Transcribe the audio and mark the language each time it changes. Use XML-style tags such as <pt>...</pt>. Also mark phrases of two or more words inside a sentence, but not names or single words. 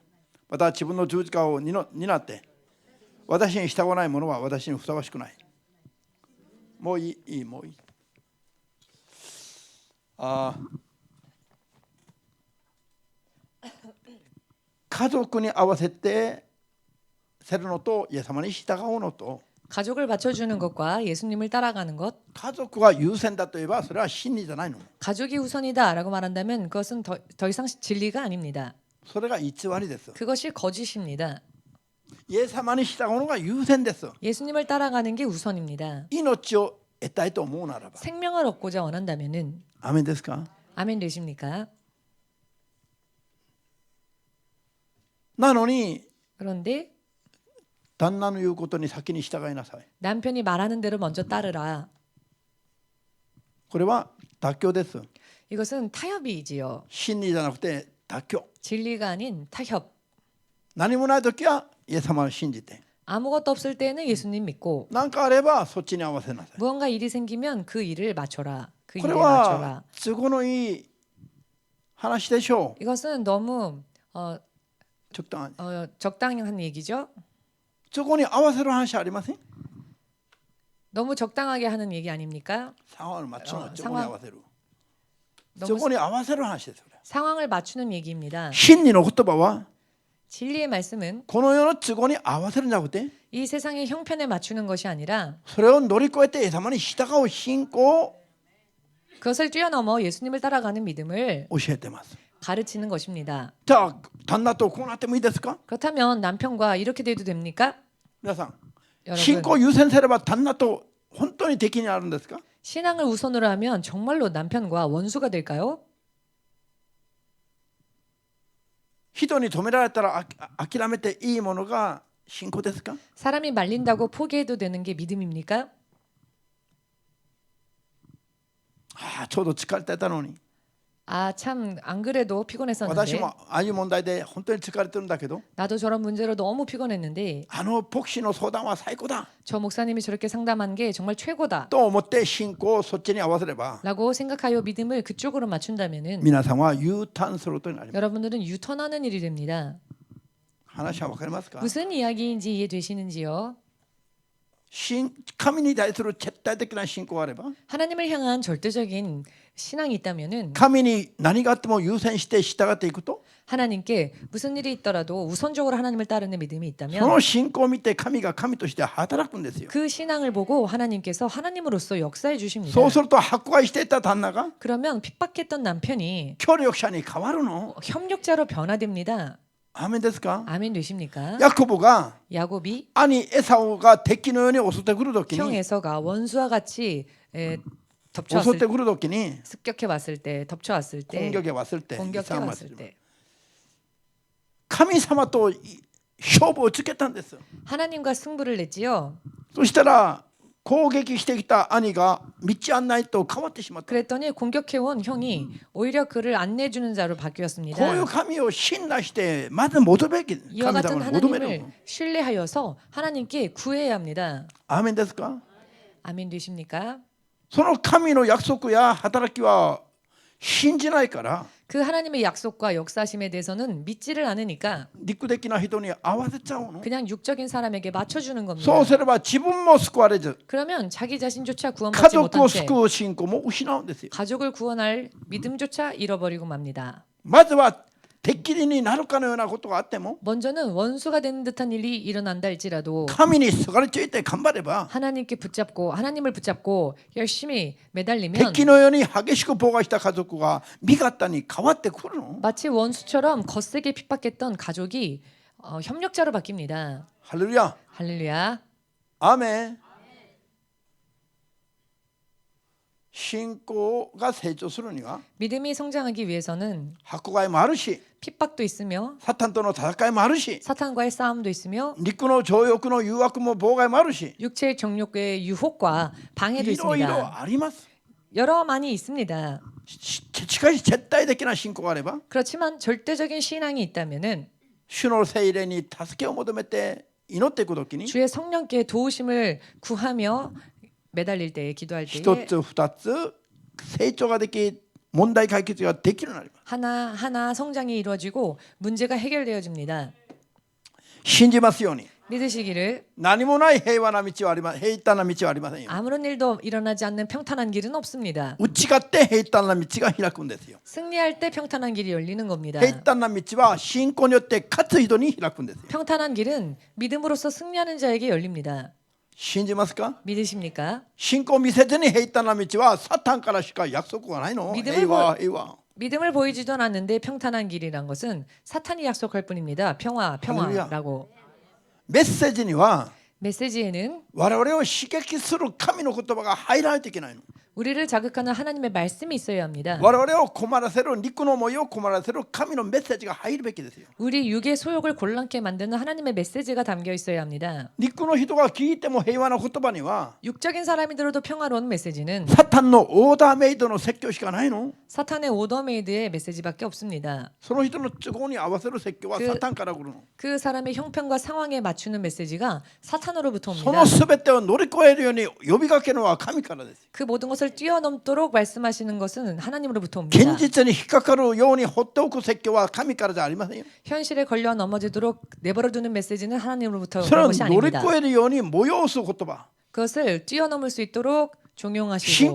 <ja>また自分の十字架を担って私に従わない者は私にふさわしくない。もういい、もういい。家族に合わせてせるのとイエス様に従うのと</ja> <ko>가족을 맞춰주는 것과 예수님을 따라가는 것</ko> <ja>家族が優先だといえばそれは真理じゃないの。</ja> <ko>가족이 우선이다라고 말한다면 그것은 더 이상 진리가 아닙니다.</ko> <ja>それが偽りです。</ja> <ko>그것이 거짓입니다.</ko> <ja>イエス様に従うのが優先です。</ja> <ko>예수님을 따라가는 게 우선입니다.</ko> <ja>命を得たいと思うならば。</ja> <ko>생명을 얻고자 원한다면은</ko> <ja>アメンですか。</ja> <ko>아멘 되십니까?</ko> <ja>なのに</ja> <ko>그런데</ko> <ja>旦那の言うことに先に従いなさい。</ja> <ko>남편이 말하는 대로 먼저 따르라.</ko> <ja>これは妥協です。</ja> <ko>이것은 타협이지요.</ko> <ja>真理じゃなくて妥協。</ja> <ko>진리가 아닌 타협.</ko> <ja>何もないときはイエス様を信じて、</ja> <ko>아무것도 없을 때는 예수님 믿고</ko> <ja>何かあればそっちに合わせなさい。</ja> <ko>무언가 일이 생기면 그 일을 맞춰라. 그</ko> <ja>これ</ja> <ko>일에</ko> <ja>は</ja> <ko>맞춰라.</ko> <ja>都合のいい話でしょう。</ja> <ko>이것은 너무 적당한 얘기죠.</ko> <ja>そこに合わせる話ありません？</ja> <ko>너무 적당하게 하는 얘기 아닙니까? 상황을 맞추는 そこ 상황</ko> <ja>に合わせる。そ</ja> <ko>너무</ko> <ja>こに合わせる話です。</ja> <ko>상황을 맞추는 얘기입니다.</ko> <ja>真理の言葉は</ja> <ko>진리의 말씀은</ko> <ja>この世の都合に合わせるんじゃなくて、</ja> <ko>이 세상의 형편에 맞추는 것이 아니라</ko> <ja>それを乗り越えてイエス様に従う信仰を</ja> <ko>그것을 뛰어넘어 예수님을 따라가는 믿음을</ko> <ja>教えてます。</ja> <ko>가르치는 것입니다.</ko> <ja>じゃあ旦那とこうなってもいいですか？</ja> <ko>그렇다면 남편과 이렇게 돼도 됩니까?</ko> <ja>皆さん、</ja> <ko>여러분,</ko> <ja>信仰を優先すれば旦那と本当に敵になるんですか？</ja> <ko>신앙을 우선으로 하면 정말로 남편과 원수가 될까요?</ko> <ja>人に止められたら諦めていいものが信仰ですか？</ja> <ko>사람이 말린다고 포기해도 되는 게 믿음입니까?</ko> <ja>ちょうど疲れてたのに</ja> <ko>아, 참 안 그래도</ko> <ja>私</ja> <ko>피곤했었는데</ko> <ja>もああいう問題で本当に疲れてるんだけど</ja> <ko>나도 저런 문제로 너무 피곤했는데</ko> <ja>あの牧師の相談は最高だ</ja> <ko>저 목사님이 저렇게 상담한 게 정말 최고다</ko> <ja>と思って信仰をそっちに合わせれば</ja> <ko>라고 생각하여 믿음을 그쪽으로 맞춘다면은</ko> <ja>皆さんは U ターンすることになります。</ja> <ko>여러분들은 유턴하는 일이 됩니다.</ko> <ja>話は分かりますか？</ja> <ko>무슨 이야기인지 이해되시는지요?</ko> <ja>神に対する絶対的な信仰があれば</ja> <ko>하나님을 향한 절대적인 신앙이 있다면은</ko> <ja>神に何があっても優先して従っていくと</ja> <ko>하나님께 무슨 일이 있더라도 우선적으로 하나님을 따르는 믿음이</ko> <ja>そ</ja> <ko>있다면</ko> <ja>の信仰を見て神が神として働くんですよ。</ja> <ko>그 신앙을 보고 하나님께서 하나님으로서 역사해 주십니다.</ko> <ja>そうすると迫害していた旦那が</ja> <ko>그러면 핍박했던 남편이</ko> <ja>協力者に変わるの。</ja> <ko>협력자로 변화됩니다.</ko> <ja>アーメンですか？</ja> <ko>아멘 되십니까?</ko> <ja>ヤコブが</ja> <ko>야곱이</ko> <ja>兄エサオが敵のように襲ってくるとき</ja> <ko>형</ko> <ja>に</ja> <ko>에서가 원수와 같이</ko> <ja>襲っ</ja> <ko>덮쳐왔을</ko> <ja>てくるときに</ja> <ko>습격해 왔을 때 덮쳐왔을 때 공격해 왔을 때 공격해 이상한 왔을 말씀이지만 때</ko> <ja>神様と勝負をつけたんです。</ja> <ko>하나님과 승부를 냈지요.</ko> <ja>そしたら攻撃してきた兄が道案内と変わってしまった。</ja> <ko>그랬더니 공격해온 형이 오히려 그를 안내해주는 자로</ko> <ja>こういう</ja> <ko>바뀌었습니다.</ko> <ja>神を信頼してまず求めるべき。</ja> <ko>이와</ko> <ja>神</ja> <ko>같은</ko> <ja>様に求める。</ja> <ko>하나님을 신뢰하여서 하나님께 구해야 합니다.</ko> <ja>アーメンですか？</ja> <ko>아멘 되십니까?</ko> <ja>その神の約束や働きは信じないから</ja> <ko>그 하나님의 약속과 역사심에 대해서는 믿지를 않으니까</ko> <ja>肉的な人に合わせちゃうの。</ja> <ko>그냥 육적인 사람에게 맞춰주는</ko> <ja>そ</ja> <ko>겁니다.</ko> <ja>うすれば自分も救われず</ja> <ko>그러면 자기 자신조차</ko> <ja>家</ja> <ko>구원받지</ko> <ja>族</ja> <ko>못한</ko> <ja>を</ja> <ko>채</ko> <ja>救う信仰も失うんですよ。</ja> <ko>가족을 구원할 믿음조차 잃어버리고 맙니다.</ko> <ja>まずは敵になるかのようなことがあっても</ja> <ko>먼저는 원수가 되는 듯한 일이 일어난다 할지라도</ko> <ja>神にすがりついて頑張れば</ja> <ko>하나님을 붙잡고 열심히 매달리면</ko> <ja>敵のように激しく妨害した家族が味方に変わってくるの。</ja> <ko>마치 원수처럼 거세게 핍박했던 가족이 협력자로 바뀝니다.</ko> <ja>ハレルヤ。</ja> <ko>할렐루야.</ko> <ja>アーメン。信仰が成長するには</ja> <ko>믿음이 성장하기 위해서는</ko> <ja>迫害もあるし</ja> <ko>핍박도 있으며</ko> <ja>サタンとの戦いもあるし</ja> <ko>사탄과의 싸움도 있으며</ko> <ja>肉の情欲の誘惑も妨害もあるし</ja> <ko>육체의 정욕의 유혹과 방해도</ko> <ja>いろいろ</ja> <ko>있습니다.</ko> <ja>あります。</ja> <ko>여러 많이 있습니다.</ko> <ja>しかし絶対的な信仰があれば</ja> <ko>그렇지만 절대적인 신앙이 있다면은</ko> <ja>主の聖霊に助けを求めて祈っていくときに</ja> <ko>주의 성령께 도우심을 구하며 매달릴 때에 기도할</ko> <ja>一</ja> <ko>때에</ko> <ja>つ二つ成長ができ問題解決ができるようになります。</ja> <ko>하나하나 성장이 이루어지고 문제가 해결되어집니다.</ko> <ja>信じますように</ja> <ko>믿으시기를</ko> <ja>何もない平和な道はありません。平坦な道はありませんよ。</ja> <ko>아무런 일도 일어나지 않는 평탄한 길은 없습니다.</ko> <ja>打ち勝って平坦な道が開くんですよ。</ja> <ko>승리할 때 평탄한 길이 열리는 겁니다.</ko> <ja>平坦な道は信仰によって勝つ人に開くんですよ。</ja> <ko>평탄한 길은 믿음으로써 승리하는 자에게 열립니다.</ko> <ja>信じますか？</ja> <ko>믿으십니까?</ko> <ja>信仰を見せずに平坦な道はサタンからしか約束がないの。</ja> <ko>믿음을</ko> <ja>平和平和。</ja> <ko>믿음을 보이지도 않았는데 평탄한 길이란 것은 사탄이 약속할 뿐입니다. 평화라고.</ko> <ja>メッセージには</ja> <ko>메시지에는</ko> <ja>我々を刺激する神の言葉が入らないといけないの。</ja> <ko>우리를 자극하는 하나님의 말씀이 있어야 합니다.</ko> <ja>我々を困らせる肉の思いを困らせる神のメッセージが入るべきですよ。</ja> <ko>우리 육의 소욕을 곤란케 만드는 하나님의 메시지가 담겨 있어야 합니다.</ko> <ja>肉の人が聞いても平和な言葉には</ja> <ko>육적인 사람이 들어도 평화로운 메시지는</ko> <ja>サタンのオーダーメイドの説教しかないの。</ja> <ko>사탄의 오더메이드의 메시지밖에 없습니다.</ko> <ja>その人の都合に合わせる説教は</ja> <ko>그</ko> <ja>サタンから来るの。</ja> <ko>그 사람의 형편과 상황에 맞추는 메시지가 사탄으로부터</ko> <ja>そ</ja> <ko>옵니다.</ko> <ja>のすべてを乗り越えるように呼びかけるのは神からです。</ja> <ko>그 모든 것을 뛰어넘도록 말씀하시는 것은 하나님으로부터</ko> <ja>現</ja> <ko>옵니다.</ko> <ja>実に引っかかるように放っておく説教は神からじゃありませんよ。</ja> <ko>현실에 걸려 넘어지도록 내버려두는 메시지는 하나님으로부터</ko> <ja>それ</ja> <ko>온</ko> <ja>を</ja> <ko>것이</ko> <ja>乗り</ja> <ko>아닙니다.</ko> <ja>越えるように催す言葉。</ja> <ko>그것을 뛰어넘을 수 있도록</ko> <ja>信</ja> <ko>종용하시고</ko>